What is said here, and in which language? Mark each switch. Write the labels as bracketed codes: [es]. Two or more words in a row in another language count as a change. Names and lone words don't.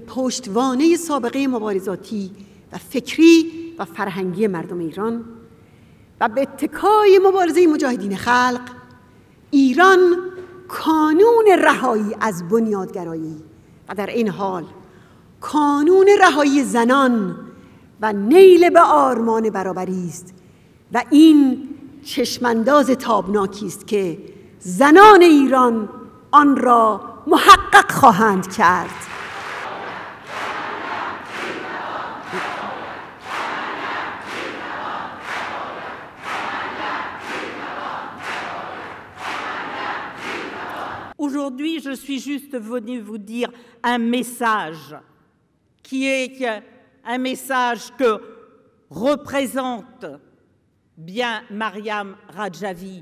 [fa] پشتوانه سابقه مبارزاتی و فکری و فرهنگی مردم ایران و به اتکای مبارزه مجاهدین خلق، ایران کانون رهایی از بنیادگرایی و در این حال کانون رهایی زنان و نیل به آرمان برابری است و این چشمانداز تابناکی است که زنان ایران آن را محقق خواهند کرد. [fr] Aujourd'hui, je suis juste venue vous dire un message qui est un message que représente bien Mariam Radjavi.